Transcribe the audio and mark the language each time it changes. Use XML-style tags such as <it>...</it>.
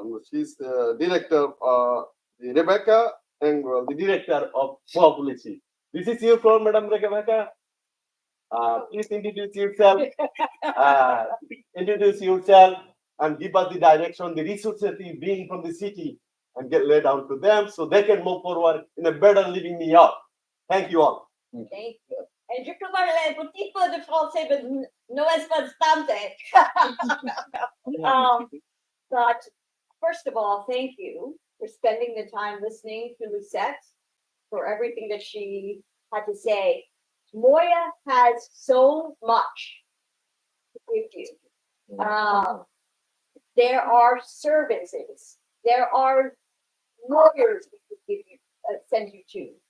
<en>She's the director, Rebecca Engel, the director of policy. This is your floor, Madam Rebecca. Please introduce yourself. Uh, Introduce yourself and give us the direction, the resources being from the city, and get laid down to them so they can move forward in a better living New York. Thank you all. Thank you. And</en> <fr>je peux parler un petit peu de français,</fr> <en>but</en> <es>no es bastante.</es> <en>But first of all, thank you for spending the time listening to Lucette, for everything that she had to say. Moya has so much to give you. There are services, there are lawyers we could give you, send you to.</en>